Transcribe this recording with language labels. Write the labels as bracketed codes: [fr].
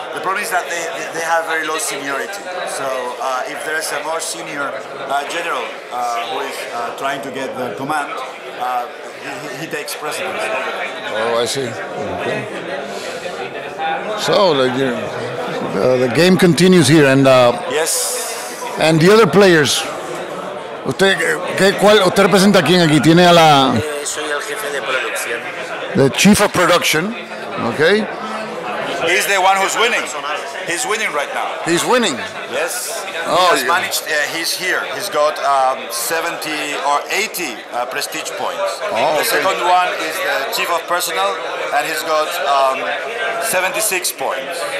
[en] The problem is that they have very low seniority. So if there's a more senior general who is trying to get the command, he takes precedence over them. Oh, I see. Okay. So the game continues here, and yes. And the other players. [es] ¿Usted representa a quién aquí? Tiene a la... Soy el jefe de producción. [en] The chief of production, okay? He's the one who's winning. He's winning right now. He's winning? Yes. Oh, he has managed, he's here. He's got 70 or 80 prestige points. Oh, the second one is the chief of personnel, and he's got 76 points.